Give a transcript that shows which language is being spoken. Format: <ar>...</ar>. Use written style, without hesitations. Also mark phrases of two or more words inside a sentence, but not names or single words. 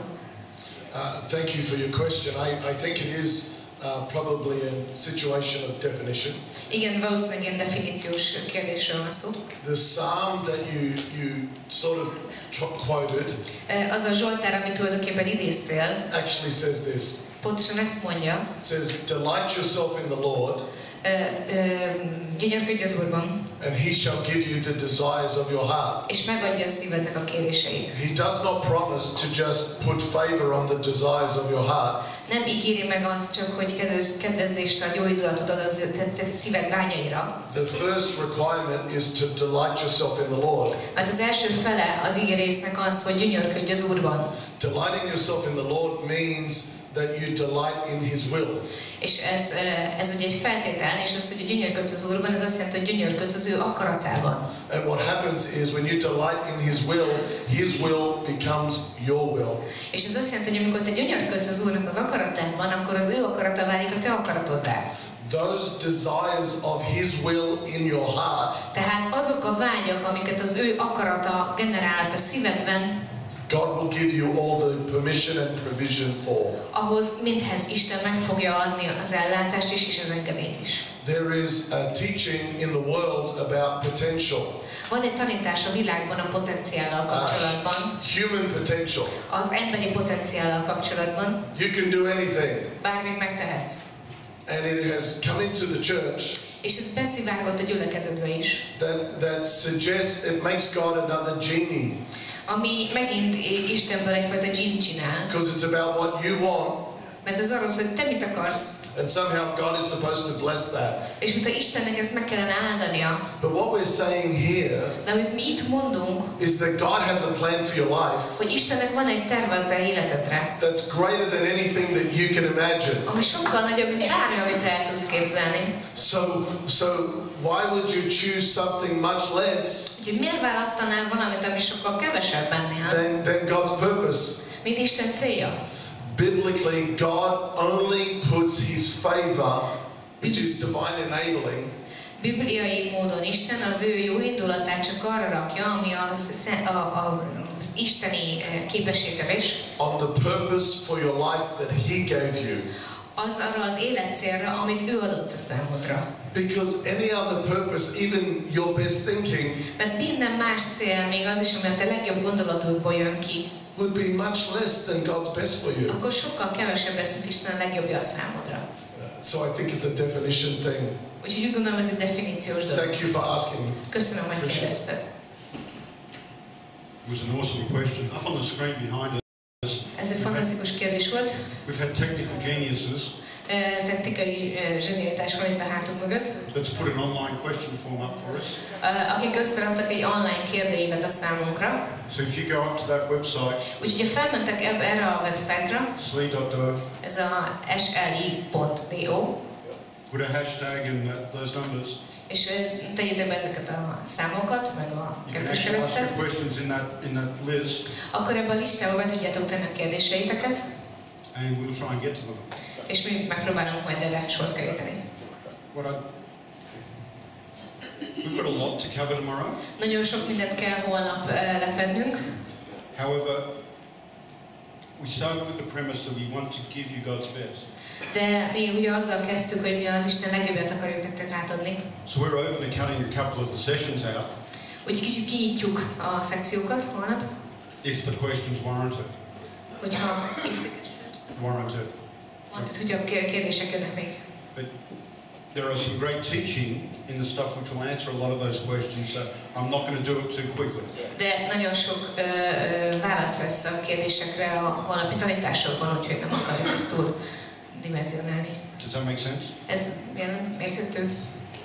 <en>Thank you for your question. I think it is probably a situation of definition.</en> <hu>Igen, valószínűleg ilyen definíciós kérdésről van szó.</hu> <en>The psalm that you sort of quoted</en> <hu>az a Zsoltár, amit tulajdonképpen idéztél,</hu> <en>actually says this.</en> <hu>Pontosan ezt mondja.</hu> <en>It says, delight yourself in the Lord,</en> <hu>gyönyörködj az Úrban,</hu> <en>and He shall give you the desires of your heart.</en> <hu>És megadja a szívednek a kéréseit.</hu> <en>He does not promise to just put favor on the desires of your heart.</en> <hu>Nem ígéri meg azt csak, hogy kedvezést ad, jó indulatot ad az szíved vágyaira.</hu> <en>The first requirement is to delight yourself in the Lord.</en> <hu>Mert az első fele az ígérésnek az, hogy gyönyörködj az Úrban.</hu> <en>Delighting yourself in the Lord means that you delight in His will.</en> <hu>És ez ugye egy feltétel, és az, hogy gyönyörködsz az Úrban, ez azt jelenti, hogy gyönyörködsz az ő akaratában.</hu> <en>And what happens is when you delight in His will becomes your will.</en> <hu>És ez azt jelenti, hogy amikor te gyönyörködsz az Úrnak az akaratában, akkor az ő akarata válik a te akaratoddá.</hu> <en>Those desires of His will in your heart.</en> <hu>Tehát azok a vágyak, amiket az ő akarata generál a szívedben,</hu> <en>God will give you all the permission and provision for.</en> <hu>Ahhoz mindhez Isten meg fogja adni az ellátást is, és az engedélyt is.</hu> <en>There is a teaching in the world about potential.</en> <hu>Van egy tanítás a világban a potenciállal kapcsolatban.</hu> <en>Human potential.</en> <hu>Az emberi potenciállal kapcsolatban.</hu> <en>You can do anything.</en> <hu>Bármit megtehetsz.</hu> <en>And it has come into the church.</en> <hu>És ez beszivárgott a gyülekezetbe is.</hu> <en>That suggests it makes God another genie.</en> <hu>Ami megint Istenből egyfajta dzsint csinál.</hu> <en>Because it's about what you want.</en> <hu>Mert ez arról szól, hogy te mit akarsz.</hu> <en>And somehow God is supposed to bless that.</en> <hu>És mintha Istennek ezt meg kellene áldania.</hu> <en>But what we're saying here</en> <hu>de amit mi itt mondunk,</hu> <en>is that God has a plan for your life.</en> <hu>Hogy Istennek van egy terve az te életedre.</hu> <en>That's greater than anything that you can imagine.</en> <hu>Ami sokkal nagyobb, mint bármi, amit te el tudsz képzelni.</hu> <en>So why would you choose something much less?</en> <hu>Úgyhogy miért választanál valamit, ami sokkal kevesebb ennél?</hu> <en>Than God's purpose.</en> <hu>Mint Isten célja.</hu> <en>Biblically, God only puts His favor, which is divine enabling.</en> <hu>Bibliai módon Isten az ő jó indulatát csak arra rakja, ami az isteni képességtevés.</hu> <en>On the purpose for your life that He gave you.</en> <hu>Az arra az életcélra, amit ő adott a számodra.</hu> <en>Because any other purpose, even your best thinking,</en> <hu>mert minden más cél, még az is, ami a te legjobb gondolatodból jön ki,</hu> <en>would be much less than God's best for you.</en> <hu>Akkor sokkal kevesebb lesz, mint Isten a legjobbja a számodra.</hu> <en>So I think it's a definition thing.</en> <hu>Úgyhogy úgy gondolom, ez egy definíciós dolog.</hu> <en>Thank you for asking.</en> <hu>Köszönöm, hogy kérdezted.</hu> <en>It was an awesome question. Up on the screen behind us.</en> <hu>Ez egy fantasztikus kérdés volt.</hu> <en>We've had technical geniuses.</en> <hu>Technikai zsenialitás van itt a hátunk mögött.</hu> <en>Let's put an online question form up for us.</en> <hu>Akik összeraktak egy online kérdőívet a számunkra.</hu> <en>So if you go up to that website.</en> <hu>Úgyhogy ha felmentek erre a website-ra.</hu> <en>sli.org.</en> <hu>Ez a sli.do.</hu> <en>Put a hashtag in those numbers.</en> <hu>És tegyétek be ezeket a számokat, meg a kettős keresztet. Akkor ebben a listában be tudjátok tenni a kérdéseiteket.</hu> <en>And we'll try and get to them.</en> <hu>És mi megpróbálunk majd erre sort keríteni.</hu> <en>We've got a lot to cover tomorrow.</en> <hu>Nagyon sok mindent kell holnap lefednünk.</hu> <en>However, we started with the premise that we want to give you God's best.</en> <hu>De mi ugye azzal kezdtük, hogy mi az Isten legjobbját akarjuk nektek átadni.</hu> <en>So we're open to cutting a couple of the sessions out.</en> <hu>Úgyhogy kicsit kinyitjuk a szekciókat holnap.</hu> <en>If the questions warranted.</en> <hu>Hogyha warranted. Hogy a kérdések jönnek még.</hu> <en>But there are some great teaching in the stuff which will answer a lot of those questions, so I'm not going to do it too quickly.</en> <hu>De nagyon sok válasz lesz a kérdésekre a holnapi tanításokban, úgyhogy nem akarjuk ezt túl dimenzionálni.</hu> <en>Does that make sense?</en> <hu>Ez érthető?</hu>